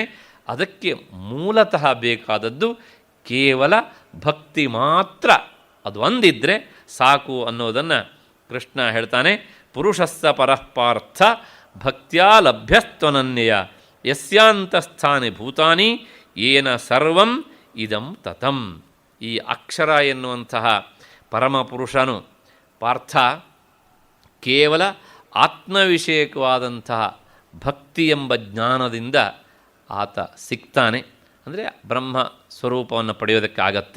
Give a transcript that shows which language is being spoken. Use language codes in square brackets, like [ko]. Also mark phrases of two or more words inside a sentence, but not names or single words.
[kn] ಅದಕ್ಕೆ ಮೂಲತಃ ಬೇಕಾದದ್ದು ಕೇವಲ ಭಕ್ತಿ ಮಾತ್ರ, ಅದು ಒಂದಿದ್ದರೆ ಸಾಕು ಅನ್ನೋದನ್ನು ಕೃಷ್ಣ ಹೇಳ್ತಾನೆ. [sa] ಪುರುಷಸ್ಸ ಪರಃಪಾರ್ಥ ಭಕ್ತ್ಯಾ ಲಭ್ಯಸ್ತ್ವನನ್ಯಯ ಯಸ್ಯಾಂತಸ್ಥಾನಿ ಭೂತಾನಿ ಏನ ಸರ್ವಂ ಇದಂ ತತಂ. [kn] ಈ ಅಕ್ಷರ ಎನ್ನುವಂತಹ ಪರಮಪುರುಷನು ಪಾರ್ಥ ಕೇವಲ ಆತ್ಮವಿಷಯಕವಾದಂತಹ ಭಕ್ತಿ ಎಂಬ ಜ್ಞಾನದಿಂದ ಆತ ಸಿಗ್ತಾನೆ. ಅಂದರೆ ಬ್ರಹ್ಮ ಸ್ವರೂಪವನ್ನು ಪಡೆಯೋದಕ್ಕಾಗತ್ತೆ.